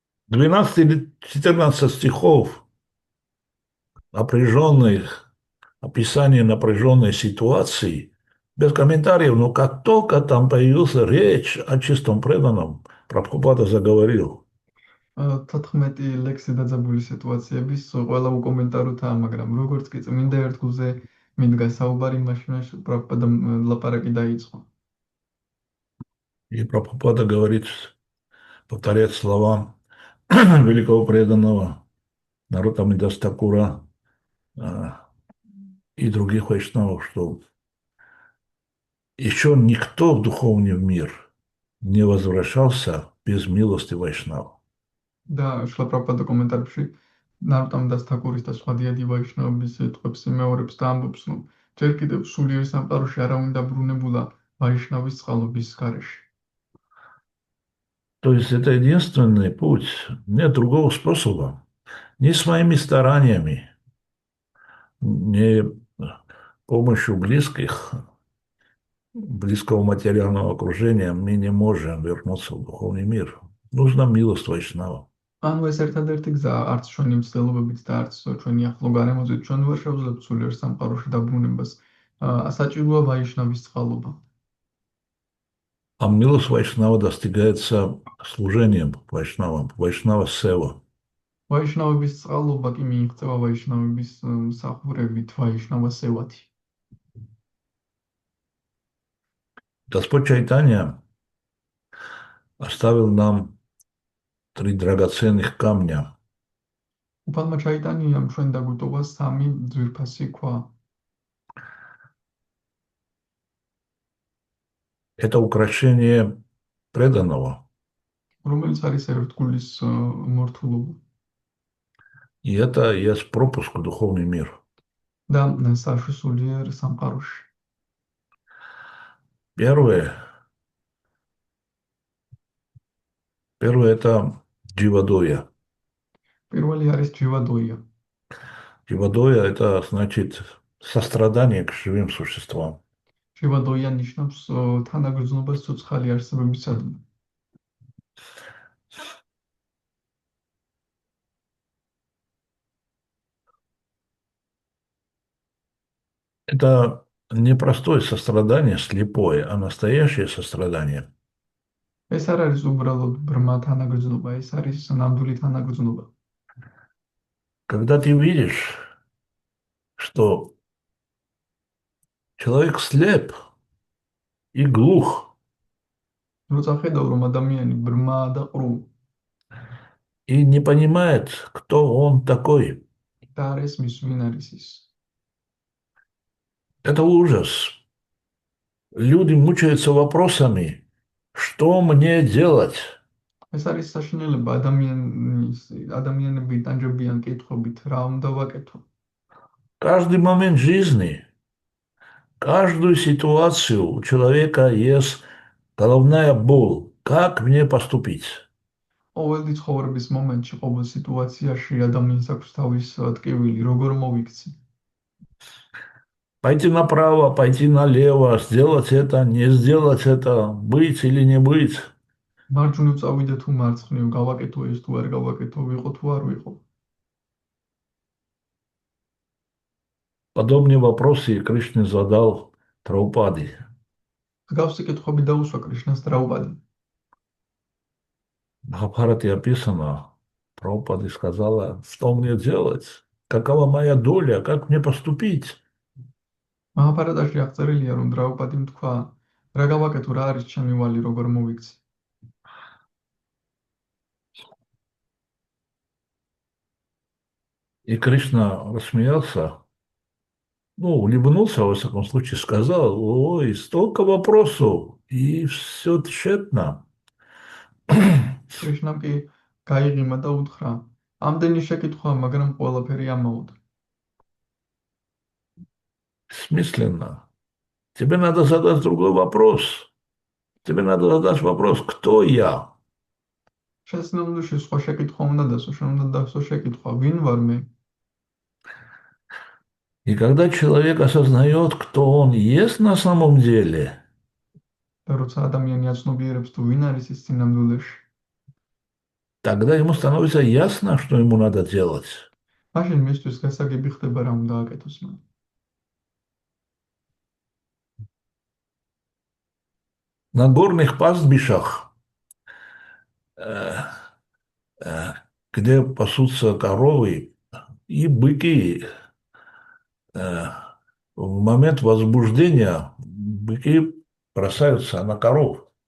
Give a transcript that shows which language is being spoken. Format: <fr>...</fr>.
<ru>12 или 14 стихов напряженных, описание напряженной ситуации, без комментариев, но как только там появился речь о чистом преданном, Прабхупада заговорил.</ru> <ka>14 ლექსი დაძაბული სიტუაციების ყველა უკომენტაროთაა, მაგრამ როგორც კი წმინდა ერთგულზე მიდგა საუბარი, მაშინ პრაბჰუპადამ ლაპარაკი დაიწყო.</ka> <ru>И Прабхупада говорит, повторяет слова великого преданного Нароттамидаса Такура и других вайшнавов, что еще никто в духовный мир не возвращался без милости Вайшнава.</ru> <ka>და შილა პრაბჰუპადა კომენტარებში ნაროტამ დას თაკურის და სხვა დიადი ვაიშნაობის სიტყვებს იმეორებს და ამბობს, რომ ჯერ კიდევ სულიერ სამყაროში არავინ დაბრუნებულა ვაიშნავის წყალობის გარეშე.</ka> <ru>То есть это единственный путь. Нет другого способа. Ни своими стараниями, ни помощью близких, близкого материального окружения мы не можем вернуться в духовный мир. Нужна милость Вайшнава.</ru> <ka>ანუ ეს ერთადერთი გზაა, არც ჩვენი მცდელობებით და არც ჩვენი ახლო გარემოძით ჩვენ ვერ შევძლებთ სულიერ სამყაროში დაბრუნებას. საჭიროა ვაიშნავის წყალობა.</ka> <ru>А милость Вайшнава достигается служением Вайшнавам, Вайшнава Сева.</ru> <ka>ვაიშნავების წყალობა კი მიიღწევა ვაიშნავების მსახურებით, ვაიშნავა სევათი.</ka> <ru>Господь Чайтанья оставил нам 3 драгоценных камня.</ru> <ka>უფალმა ჩაიტანიამ ჩვენ დაგვიტოვა 3 ძვირფასი ქვა.</ka> <ru>Это украшение преданного.</ru> <ka>რომელიც არის ერთგულის მორთულობა</ka> <ru>И это есть пропуск в духовный мир.</ru> <ka>და საშვი სულიერ სამყაროში.</ka> <ru>Первое это дживадоя.</ru> <ka>პირველი არის ჯივადოია.</ka> <ru>Дживадоя это значит сострадание к живым существам.</ru> <ka>ჯივადოია ნიშნავს თანაგრძნობას ცოცხალი არსებებისადმი.</ka> <ru>Это не простое сострадание, слепое, а настоящее сострадание.</ru> <ka>ეს არ არის უბრალოდ ბრმა თანაგრძნობა, ეს არის ნამდვილი თანაგრძნობა.</ka> <ru>Когда ты видишь, что человек слеп и глух,</ru> <ka>როცა ხედავ რომ ადამიანი ბრმა და ყრუ</ka> <ru>и не понимает, кто он такой,</ru> <ka>და არ ესმის ვინ არის ის.</ka> <ru>это ужас. Люди мучаются вопросами, что мне делать?</ru> <ka>ეს არის საშინელება ადამიანები ტანჯებიან კითხვებით, რა უნდა ვაკეთო.</ka> <ru>Каждый момент жизни, каждую ситуацию у человека есть головная боль. Как мне поступить?</ru> <ka>ყოველი ცხოვრების მომენტში, ყოველ სიტუაციაში ადამიანს აქვს თავის ტკივილი, როგორ მოვიქცი.</ka> <ru>Пойти направо, пойти налево, сделать это, не сделать это, быть или не быть.</ru> <ka>მარჯვნივ წავიდე თუ მარცხნივ, გავაკეთო ეს თუ არ გავაკეთო, ვიყო თუ არ ვიყო.</ka> <ru>Подобные вопросы Кришна задал Прабхупаде.</ru> <ka>მსგავსი კითხვები დაუსვა კრიშნას დრაუპადამ.</ka> <ru>В Махабхарате описано, Прабхупада сказала, что мне делать, какова моя доля, как мне поступить.</ru> <ka>მაჰაბჰარატაში აღწერილია, რომ დრაუპადიმ თქვა, რა გავაკეთო, რა არის ჩემი ვალი, როგორ მოვიქცი.</ka> <ru>И Кришна рассмеялся, ну, улыбнулся, во всяком случае, сказал, ой, столько вопросов, и все тщетно.</ru> <ka>კრიშნამ კი გაიღიმა და უთხრა, ამდენი შეკითხვა, მაგრამ ყველაფერი ამაოდ.</ka> <ru>Смысленно. Тебе надо задать другой вопрос. Тебе надо задать вопрос, кто я?</ru> <ka>შესაძლოა სხვა შეკითხვა უნდა დასო, შენ უნდა დასო შეკითხვა, ვინ ვარ მე?</ka> <ru>И когда человек осознает, кто он есть на самом деле,</ru> <ka>და როცა ადამიანი აცნობიერებს თუ ვინ არის ის სინამდვილეში,</ka> <ru>тогда ему становится ясно, что ему надо делать.</ru> <ka>მაშინ მისთვის გასაგები ხდება რა უნდა აკეთოს მან.</ka> <ru>На горных пастбищах, где пасутся коровы и быки, в момент возбуждения быки бросаются на коров.</ru>